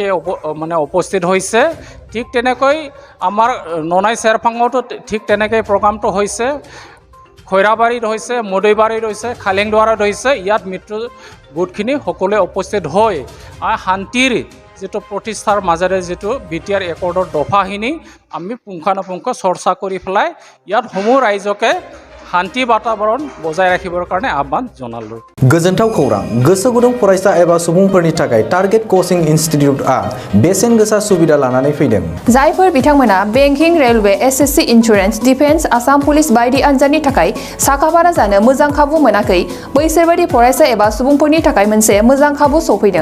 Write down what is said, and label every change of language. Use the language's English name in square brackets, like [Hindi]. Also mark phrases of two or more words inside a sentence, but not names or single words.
[Assamese] মানে উপস্থিত হৈছে ঠিক তেনেকৈ আমাৰ ননাই চেৰফাঙতো ঠিক তেনেকৈ প্ৰগ্ৰামটো হৈছে খৈৰাবাৰীত হৈছে মদৈবাৰীত হৈছে খালেংদুৱাৰত হৈছে ইয়াত মিত্ৰ গোটখিনি সকলোৱে উপস্থিত হৈ শান্তিৰ যেটো প্ৰতিষ্ঠাৰ মাজেৰে যেটো BTR একৰ্ডৰ দফাখিনি আমি পুংখানুপুংখ চৰ্চা কৰি পেলাই ইয়াত সমূহ ৰাইজকে শান্তি বাতাবৰণ বজাই ৰাখিবৰ কাৰণে আহ্বান জনালোঁ [Bodo] गोजोनथाव खौरां गोसो गुदुं फरायसा एबा सुबुंफोरनि थाखाय [English] target coaching institute [Bodo] बेसेन गोसा सुबिदा लानानै फैदों जायफोर बिथांमोना [English] banking railway SSC insurance defence Assam Police [Bodo] बायदि आनजादनि थाखाय साखाफारा जानो मोजां खाबु मोनाखै बैसोरबायदि फरायसा एबा सुबुंफोरनि थाखाय मोनसे मोजां खाबु सफैदों